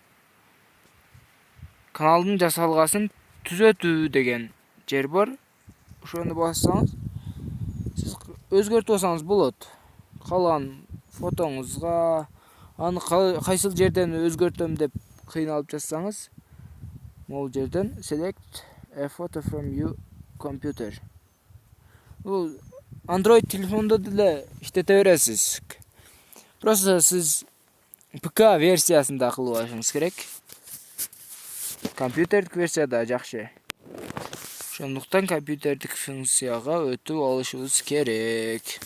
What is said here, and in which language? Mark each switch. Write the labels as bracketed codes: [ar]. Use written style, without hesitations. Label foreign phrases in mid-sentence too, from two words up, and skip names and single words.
[ky] Каналдын жасалгасын түзөтүү деген жер бар. Ошону бассаңыз, сиз өзгөртүп алсаңыз болот. Калган фотоңузга, аны кайсыл жерден өзгөртөм деп кыйналып жатсаңыз, могул жерден [en] select a photo from your computer. [ky] Бул Android телефондо деле иштете бересиз. Просто сиз ПК версиясында кылып алышыңыз керек. Компьютердик версияда жакшы. Ошондуктан компьютердик функцияга өтүп алышыбыз керек.